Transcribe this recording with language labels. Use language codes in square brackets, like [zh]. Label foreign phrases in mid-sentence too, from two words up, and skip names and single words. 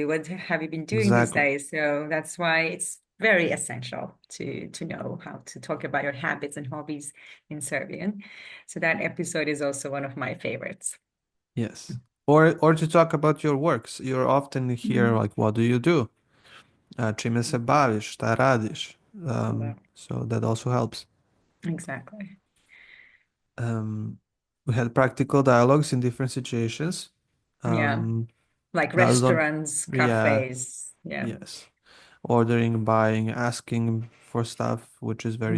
[en] What have you been doing these exactly. days? So that's why it's very essential to know how to talk about your habits and hobbies in Serbian. So that episode is also one of my favorites. Yes. Or to talk about your works. You're often hear Mhm. like, what do you do? [sr] Čime se baviš? Šta radiš? [en] Well, So that also helps. exactly. Um, we had practical dialogues in different situations. Yeah. Um, Like that was on, restaurants, yeah, cafes. Yeah. yes. Ordering, buying, asking for stuff, which is very